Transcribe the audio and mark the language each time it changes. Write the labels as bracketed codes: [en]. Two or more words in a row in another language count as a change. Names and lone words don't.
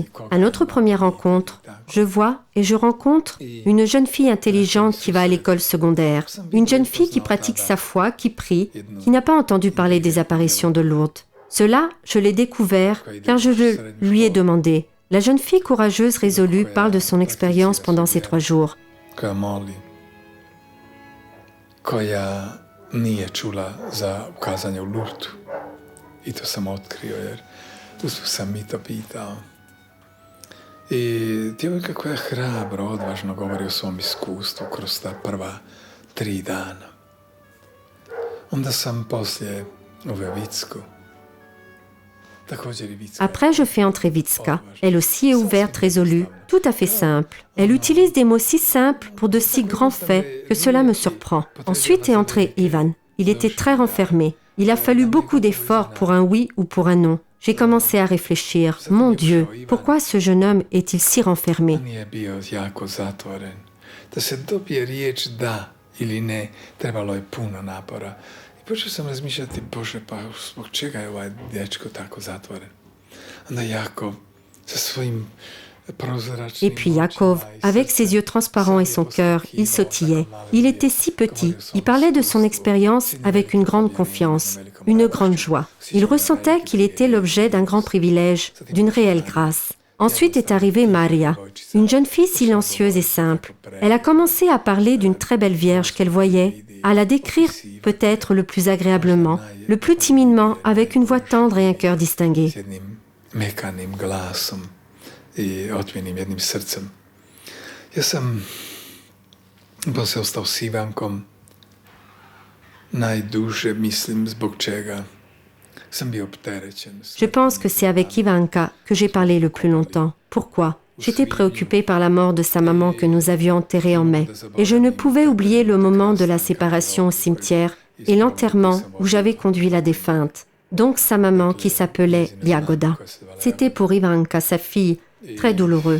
[fr] À notre première rencontre, je vois et je rencontre une jeune fille intelligente qui va à l'école secondaire. Une jeune fille qui pratique sa foi, qui prie, qui n'a pas entendu parler des apparitions de Lourdes. Cela, je l'ai découvert car je lui ai demandé. La jeune fille courageuse résolue parle de son expérience pendant ces 3 jours. [hr] Koja moli, koja nije čula za ukazanje u Lurdu. I to sam otkrio jer usput sam mi to pitao. I djevojka koja hrabro, odvažno govori o svom iskustvu kroz ta prva 3 dana. Onda sam poslije uveo Vicku. [fr] Après, je fais entrer Vicka. Elle aussi est ouverte, résolue, tout à fait simple. Elle utilise des mots si simples pour de si grands faits que cela me surprend. Ensuite est entré Ivan. Il était très renfermé. Il a fallu beaucoup d'efforts pour un oui ou pour un non. J'ai commencé à réfléchir. Mon Dieu, pourquoi ce jeune homme est-il si renfermé? [hr] Počeo sam razmišljati, Bože, pa zbog čega je ovaj dečko tako zatvoren? Onda Jakov sa svojim prozračnim... [fr] Et puis Yaakov, avec ses yeux transparents et son cœur, il sautillait. Il était si petit. Il parlait de son expérience avec une grande confiance, une grande joie. Il ressentait qu'il était l'objet d'un grand privilège, d'une réelle grâce. Ensuite est arrivée Maria, une jeune fille silencieuse et simple. Elle a commencé à parler d'une très belle vierge qu'elle voyait, à la décrire peut-être le plus agréablement, le plus timidement, avec une voix tendre et un cœur distingué. [hr] Mekanim glasom i otmjenim jednim srcem. Ja sam posle ostao s Ivankom najduže, mislim, zbog čega sam bio opterećen. [fr] Je pense que c'est avec Ivanka que j'ai parlé le plus longtemps. Pourquoi? J'étais préoccupée par la mort de sa maman que nous avions enterrée en mai. Et je ne pouvais oublier le moment de la séparation au cimetière et l'enterrement où j'avais conduit la défunte. Donc sa maman qui s'appelait Jagoda. C'était pour Ivanka, sa fille, très douloureux.